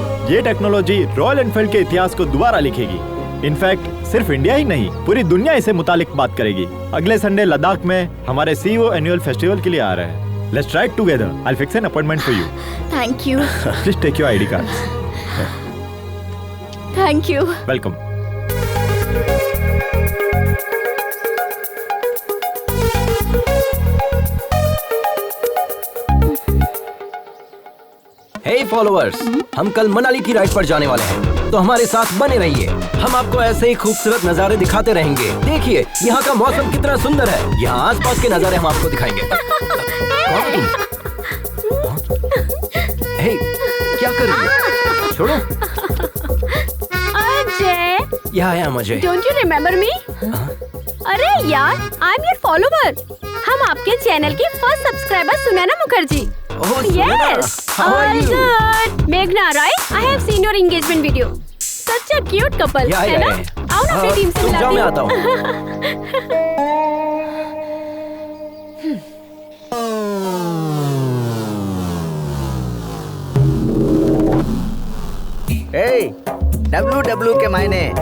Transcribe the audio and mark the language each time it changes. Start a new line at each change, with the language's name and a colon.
Hindi: ये technology royal Enfield के इतिहास को दोबारा लिखेगी। इनफैक्ट सिर्फ इंडिया ही नहीं, पूरी दुनिया इसे मुतालिक बात करेगी। अगले संडे लद्दाख में हमारे CEO एनुअल फेस्टिवल के लिए आ रहे हैं।
English: Let's try it together. I'll fix an appointment for you. Thank you. Please take your ID cards. Thank you. Welcome. Hey followers,
Hindi: हम कल मनाली की राइड पर जाने वाले हैं, तो हमारे साथ बने रहिए। हम आपको ऐसे ही खूबसूरत नज़ारे दिखाते रहेंगे। देखिए यहाँ का मौसम कितना सुंदर है। यहाँ आसपास के नज़ारे हम आपको दिखाएंगे। हे, क्या कर रही है? छोड़ो। अजय, यहाँ आया मुझे।
English: Don't you remember me? अरे यार, I am your follower.
Hindi: हम आपके चैनल की first subscriber Sunaina Mukherjee.
English: Yes, all good. Meghna, right? I have seen your engagement video. Such a cute couple,
Hindi: है ना? आओ ना अपनी टीम से मिलाती हूँ। मैं आता हूँ। Hey, WW के मायने।